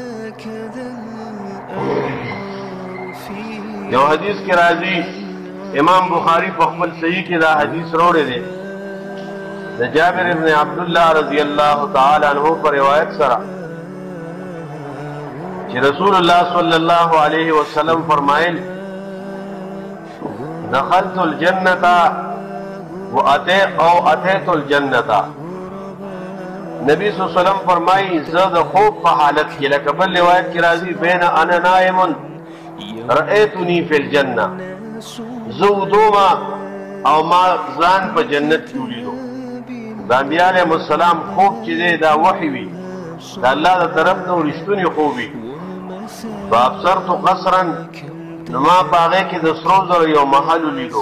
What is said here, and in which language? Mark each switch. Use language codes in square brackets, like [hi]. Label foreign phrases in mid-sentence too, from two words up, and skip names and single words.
[ps] یو حدیث کې راځي، امام بخاری په خپل صحیح کې دا حدیث راوړی دی د جابر ابن عبدالله [ar] رضی الله تعالی عنہ [ps] پر روایت سره چې [ar] رسول الله صلی الله علیه وسلم [ps] فرمایل [ar] دخلت الجنة اتيت الجنة. [ps] نبی [ar] صلی الله علیه وسلم [ps] فرمایي زه د خوب په حالت کې لکه بل روایت کې راځي [ar] بین انا نائم رأيتني في الجنة، [ps] زه ودوما او ما ځان په جنت کې ولیدو. د انبیاء [ar] علیهم السلام [ps] خوب چې دی دا وحی وي، د الله د طرف نه رښتونی خوب وي. [ar] فابصرت قصرا، [ps] نو ما په هغې کې د سرو زرو یو محل ولیدو.